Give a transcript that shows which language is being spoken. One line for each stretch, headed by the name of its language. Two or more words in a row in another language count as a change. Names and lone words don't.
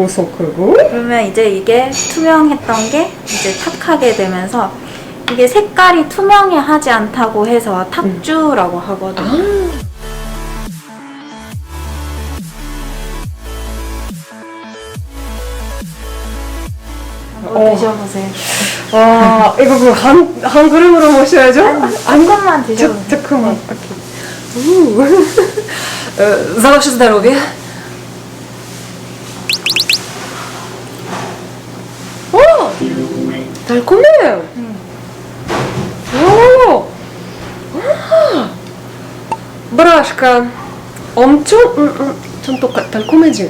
Korean: 그러면 이제 이게 투명했던 게 이제 탁하게 되면서, 이게 색깔이 투명하지 않다고 해서 탁주라고 하거든요. 한번 드셔보세요. 이거 한 그릇으로 마셔야죠? 한 것만 드셔보세요. 잠깐만.
Russian: За ваше здоровье.
Korean: 달콤해요. 오! 브ашка. 엄청 좀 달콤해진.